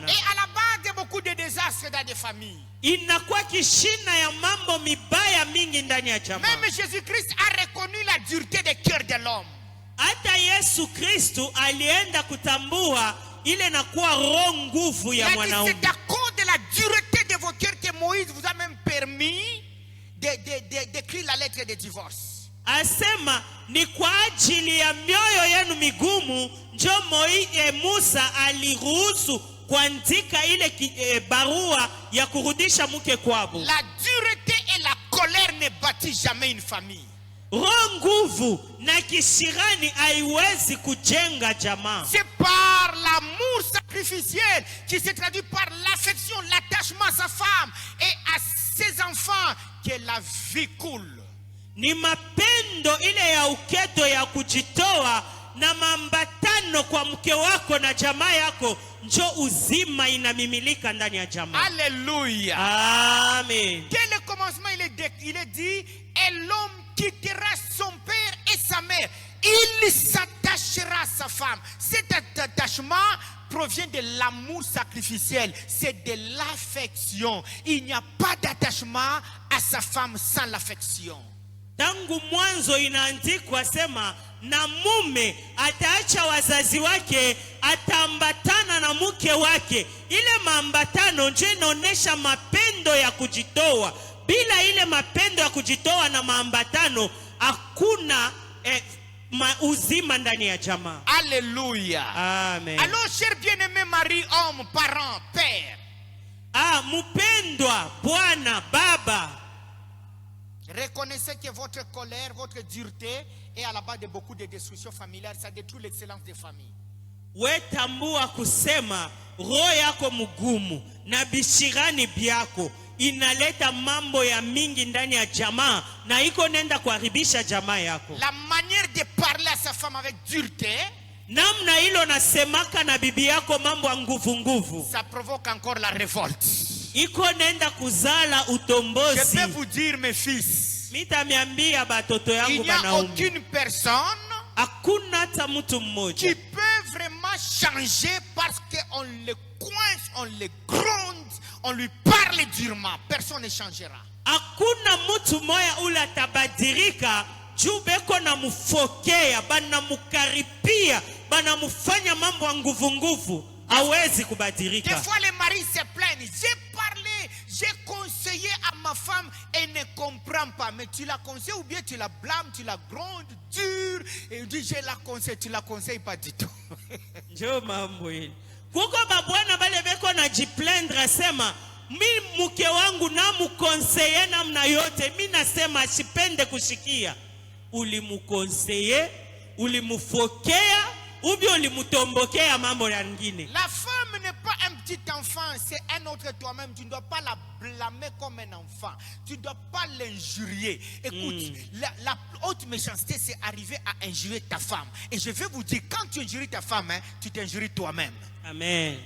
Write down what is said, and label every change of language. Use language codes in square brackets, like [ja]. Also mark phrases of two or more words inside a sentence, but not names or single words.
[fr] est à la base de beaucoup de désastres dans des familles. [sw] inakuwa kishina ya mambo mibaya mingi ndani ya jamaa. [fr] Même Jésus-Christ a reconnu la dureté des cœurs de l'homme. [sw] Hata Yesu Kristu alienda kutambua ile nakuwa roho nguvu [fr] Il [sw] ya [fr] a dit [sw] mwanaume. [fr] c'est à cause de la dureté de vos cœurs que Moïse vous a même permis d'écrire la lettre de divorce. [sw] Asema ni kwa ajili ya mioyo yenu migumu njo Musa aliruhusu kuandika ile barua ya kurudisha mke kwabo. [fr] La dureté et la colère ne bâtissent jamais une famille. [sw] Roho nguvu na kishirani haiwezi kujenga jamaa. [fr] C'est par l'amour sacrificiel qui se traduit par l'affection, l'attachement à sa femme et à ses enfants que la vie coule. [sw] Ni mapendo ile ya uketo ya kujitoa na maambatano kwa mke wako na jamaa yako njo uzima inamimilika ndani ya jamaa. [fr] Alléluia. Amen. Dès le commencement, il est dit, Et l'homme quittera son père et sa mère. Il s'attachera à sa femme. Cet attachement provient de l'amour sacrificiel. C'est de l'affection. Il n'y a pas d'attachement à sa femme sans l'affection. [sw] Tangu mwanzo inaandikwa sema na mume ataacha wazazi wake, ataambatana na mke wake. Ile maambatano ndio inaonesha mapendo ya kujitoa. Bila ile mapendo ya kujitoa na maambatano hakuna uzima ndani ya jamaa. [fr] Alléluia. Amen. Alors, cher bien-aimé mari, homme, parent, père. [sw] Mupendwa, bwana, baba. [fr] Reconnaissez que votre colère, votre dureté est à la base de beaucoup de destructions familiales. Ça détruit l'excellence des familles. [sw] Wetambua kusema roho yako mugumu na bishirani byako inaleta mambo ya mingi ndani ya jamaa na iko nenda kuharibisha jamaa yako. [fr] La manière de parler à sa femme avec dureté, [sw] namna hilo nasemaka na bibi yako mambo ya nguvu nguvu, [fr] ça provoque encore la révolte. [sw] iko nenda kuzala utombozi. [fr] Je peux vous dire, mes fils, [sw] Mitamiambia batoto yangu [fr] il n'y a [sw] banaume, [fr] aucune personne [sw] hakuna hata mtu [fr] qui [sw] mmoja [fr] peut vraiment changer parce qu'on le coince, on le gronde, on lui parle durement. Personne ne changera. [sw] hakuna mtu moya ule atabadirika juu beko na mufokea, bana mukaripia, bana mufanya mambo ya nguvu nguvu, hawezi [fr] Des [sw] kubadirika. [fr] fois, les maris se plaignent. J'ai parlé, j'ai conseillé à ma femme, elle ne comprend pas. Mais tu la conseilles ou bien tu la blâmes, tu la grondes, dure. Et dit, je la conseille, tu la conseilles pas du tout. [sw] Njoo mambo hili. Kuko babwana bale beko na jiplendre sema, mi mke wangu na mukonseye namna yote, mi nasema asipende kushikia. Ulimukonseye, ulimufokea, ubi ulimutombokea mambo ya ngine. [fr] La femme n'est pas un petit enfant, c'est un autre toi-même. Tu ne dois pas la blâmer comme un enfant. Tu ne dois pas l'injurier. Écoute, la haute méchanceté, c'est arriver à injurier ta femme. Et je vais vous dire, quand tu injuries ta femme, tu t'injuries toi-même. Amen.